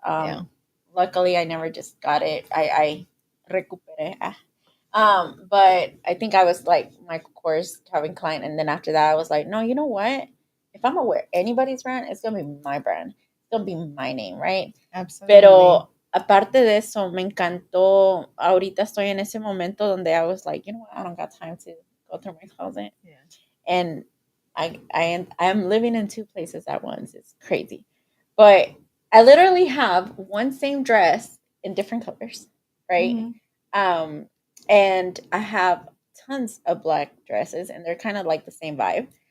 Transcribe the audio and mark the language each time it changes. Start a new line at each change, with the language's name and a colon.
English: Yeah. Luckily, I never just got it. I
Spanish: recuperé.
English: But I think I was like Michael Kors, Calvin Klein, and then after that, I was like, no, you know what? If I'm gonna wear anybody's brand, it's gonna be my brand. It's gonna be my name, right? Absolutely.
Spanish: Pero aparte de eso, me encantó. Ahorita estoy en ese momento donde
English: I was like, you know what? I don't got time to go through my closet. Yeah. And I'm living in two places at once. It's crazy. But I literally have one same dress in different colors, right? And I have tons of black dresses, and they're kind of like the same vibe.